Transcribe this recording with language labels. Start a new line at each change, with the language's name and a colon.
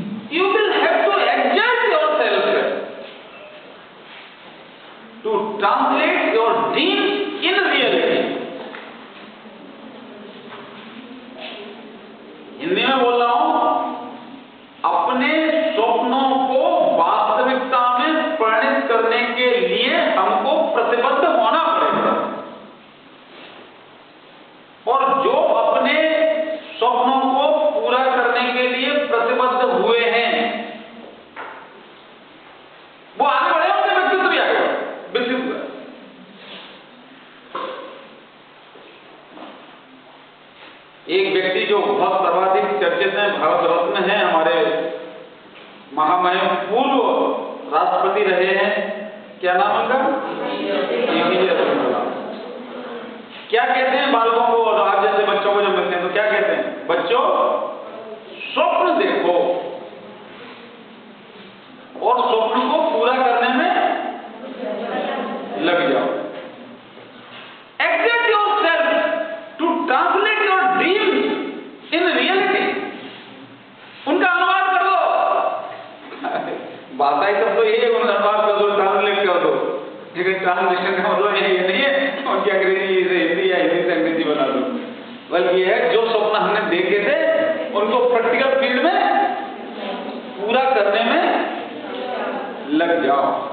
English: You will have to adjust yourself to translate your dreams in reality.
Hindi: Hindi में बोल रहा हूं, अपने स्वप्नों को वास्तविकता में परिणत करने के लिए हमको प्रतिबद्ध होना पड़ेगा। और जो अपने स्वप्नों को पूरा करने के लिए प्रतिबद्ध हुए हैं वो आगे बढ़े, उनके व्यक्तित्व भी आगे विकसित हुआ। एक व्यक्ति जो बहुत सर्वाधिक चर्चित है, भारत रत्न है, हमारे महामहिम पूर्व राष्ट्रपति रहे हैं, क्या नाम उनका? APJ अब्दुल कलाम। क्या कहते हैं बालकों को और आप जैसे बच्चों को जब मिलते हैं तो क्या कहते हैं? बच्चों, स्वप्न देखो और स्वप्न को पूरा करने में लग जाओ।
English: Exert yourself to translate your dreams in reality.
Hindi: उनका अनुवाद कर दो। भाषा ही सब तो यही है, उनका अनुवाद कर दो, ट्रांसलेट कर दो। लेकिन ट्रांसलेशन का मतलब ये नहीं है उनकी अंग्रेजी से हिंदी या हिंदी से अंग्रेजी बना दो, बल्कि ये है जो स्वप्न हमने देखे थे उनको प्रैक्टिकल फील्ड में पूरा करने में लग जाओ।